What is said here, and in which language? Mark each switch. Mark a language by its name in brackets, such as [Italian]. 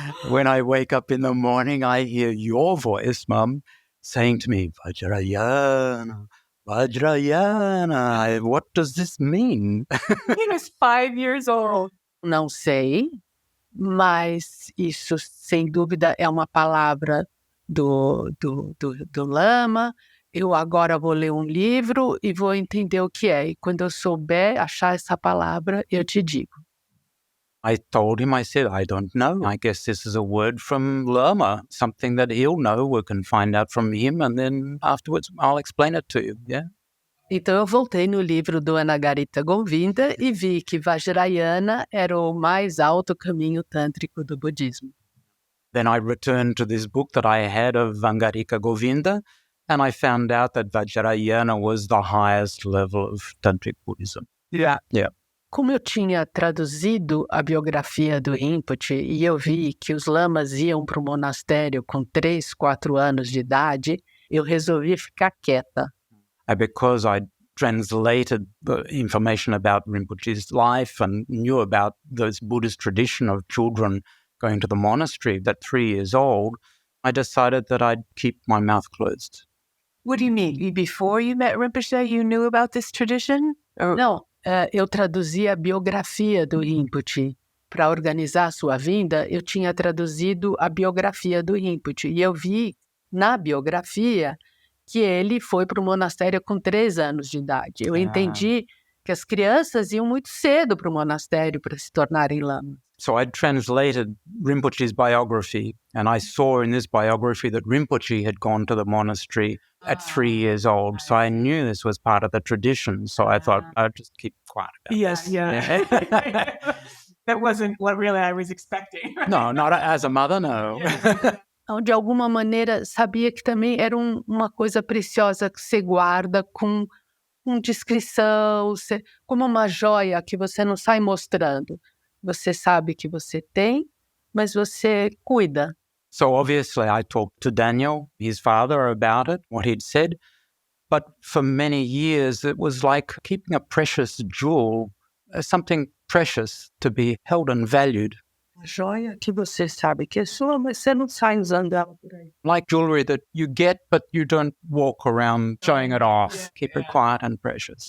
[English] When I wake up in the morning, I hear your voice, Mum, saying to me, Vajrayana, Vajrayana. What does this mean? He was 5 years old. [Portuguese] Não sei, mas isso, sem dúvida, é uma palavra do Lama. Eu agora vou ler um livro e vou entender o que é. E quando eu souber achar essa palavra, eu te digo. [English] I told him, I said, I don't know. I guess this is a word from Lama, something that he'll know. We can find out from him, and then afterwards I'll explain it to you. Yeah. [Portuguese] Então eu voltei no livro do Anagarita Govinda e vi que Vajrayana era o mais alto caminho tântrico do budismo. [English] Then I returned to this book that I had of Angarika Govinda, and I found out that Vajrayana was the highest level of Tantric Buddhism. Yeah. Yeah. [Portuguese] Como eu tinha traduzido a biografia do Rinpoche e eu vi que os lamas iam para o monastério com 3, 4 anos de idade, eu resolvi ficar quieta. [English] And because I translated the information about Rinpoche's life and knew about this Buddhist tradition of children going to the monastery at 3 years old, I decided that I'd keep my mouth closed. What do you mean? Before you met Rinpoche, you knew about this tradition? Or... [Portuguese] Não, eu traduzi a biografia do Rinpoche. Para organizar a sua vinda, eu tinha traduzido a biografia do Rinpoche. E eu vi na biografia que ele foi para o monastério com 3 anos de idade. Eu entendi que as crianças iam muito cedo para o monastério para se tornarem lamas. [English] So I translated Rinpoche's biography, and I saw in this biography that Rinpoche had gone to the monastery at 3 years old. So I knew this was part of the tradition. So I thought I'd just keep quiet about Yes, it. yeah. That wasn't what really I was expecting. No, not as a mother, no. [Portuguese] Então, de alguma maneira, sabia que também era uma coisa preciosa que você guarda com discrição, como uma joia que você não sai mostrando. Você sabe que você tem, mas você cuida. [English] So obviously I talked to Daniel, his father, about it, what he'd said. But for many years, it was like keeping a precious jewel, something precious to be held and valued. [Portuguese] Uma joia que você sabe que é sua, mas você não sai usando ela por aí. [English] Like jewelry that you get, but you don't walk around showing it off. Keep it quiet and precious.